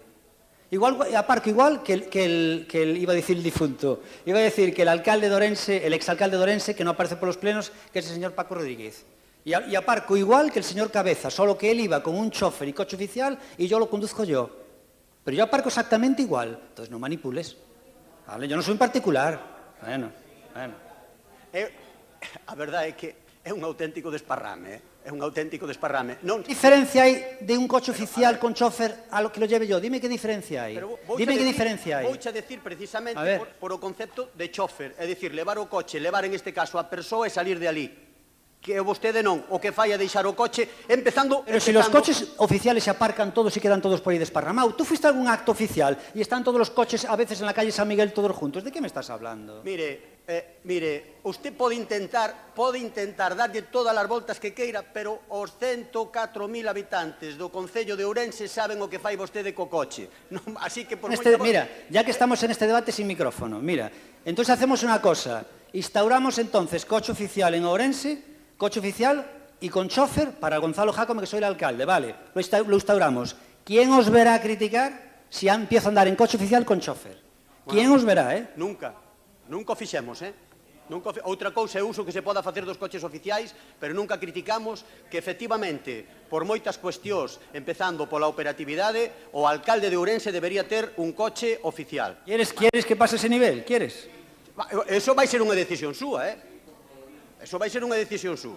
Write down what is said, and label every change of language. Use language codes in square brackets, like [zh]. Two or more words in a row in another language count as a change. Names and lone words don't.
[es] Aparco igual que el iba a decir el difunto, iba a decir que el alcalde de Orense, el exalcalde de Orense, que no aparece por los plenos, que es el señor Paco Rodríguez. Y aparco igual que el señor Cabeza, solo que él iba con un chofer y coche oficial y yo lo conduzco yo. Pero yo aparco exactamente igual. Entonces no manipules. Vale, yo no soy un particular. Bueno. [gl] A verdade é que é un auténtico desparrame, É un auténtico desparrame. [es] ¿Qué diferencia hay de un coche oficial con chofer a lo que lo lleve yo? Dime qué diferencia hay. Dime qué diferencia hay. [gl] Vouche a decir precisamente por o concepto de chofer, é dicir, levar o coche, levar en este caso a persoa e salir de ali. Que vostede non, o que fai a deixar o coche, empezando... [es] Pero si los coches oficiales se aparcan todos y quedan todos por ahí desparramados, tú fuiste a algún acto oficial y están todos los coches a veces en la calle San Miguel todos juntos, ¿de qué me estás hablando? [gl] Mire, usted pode intentar darlle todas as voltas que queira, pero os 104.000 habitantes do Concello de Ourense saben o que fai vostede co coche. Así que por [es] mira, ya que estamos en este debate sin micrófono, mira, entonces hacemos una cosa, instauramos entonces coche oficial en Ourense, coche oficial y con chofer para Gonzalo Jácome, que soy el alcalde, vale, lo instauramos. ¿Quién os verá a criticar si empiezo a andar en coche oficial con chofer? ¿Quién os verá, [gl] Nunca o fixemos, Outra cousa é o uso que se poda facer dos coches oficiais, pero nunca criticamos que, efectivamente, por moitas cuestións, empezando pola operatividade, o alcalde de Ourense debería ter un coche oficial. [es] ¿Quieres que pase ese nivel? ¿Quieres? [gl] Eso vai ser unha decisión súa, Eso vai ser unha decisión súa.